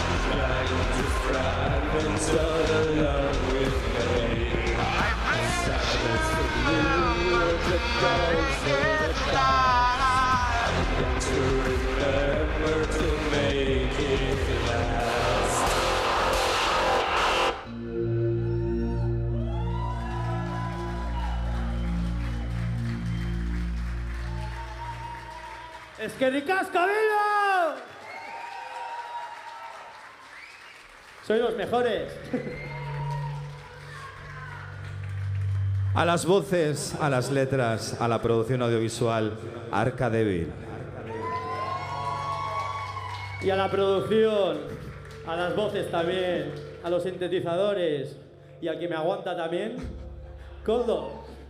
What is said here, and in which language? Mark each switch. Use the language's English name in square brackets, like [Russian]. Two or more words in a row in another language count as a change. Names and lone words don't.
[English] Trying to fragments of the love we've made. I bring to you the ghosts of the past. To remember to make it last. [Basque] ¡Eskerrik asko, Bilbo! [Spanish] Sois los mejores. A las voces, a las letras, a la producción audiovisual, Arca Débil. Y a la producción, a las voces también, a los sintetizadores y al que me aguanta también, Coldo.